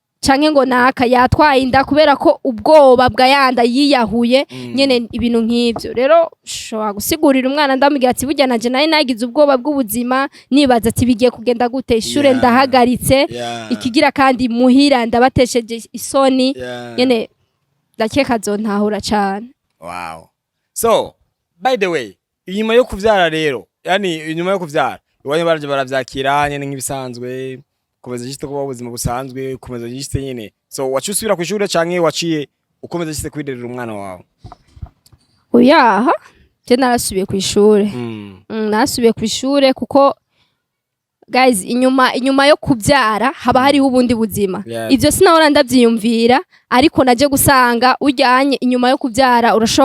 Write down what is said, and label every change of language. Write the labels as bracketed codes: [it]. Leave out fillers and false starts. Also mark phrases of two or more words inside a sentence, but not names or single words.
[rn] canke ngo naka yatwaye inda kubera ko ubwoba bwa yanda yiyahuye nyene ibintu nk'ivyo rero shobora gusigurira umwana ndamubwira ati burya nanje nari nagize ubwoba bw'ubuzima nibaza ati bigiye kugenda gute ishure ndahagaritse ikigira kandi muhira ndabatesheje isoni nyene ndakeka azontahura cane. Wow. [en] So by the way [rn] inyuma yo kuvyara rero yani inyuma yo kuvyara iwanyu baraje baravyakira nyene nk'ibisanzwe komeza giste kuba ubuzima busanzwe komeza giste nyene so wacusubira kw'ishure canke waciye ukomeza giste kwiderera umwana wawe? Oyaha je narasubiye kw'ishure nasubiye kw'ishure kuko guys inyuma yo kuvyara haba hari ubundi buzima ivyo sinahora ndavyiyumvira ariko naje gusanga ujyanye inyuma yo kuvyara urashobora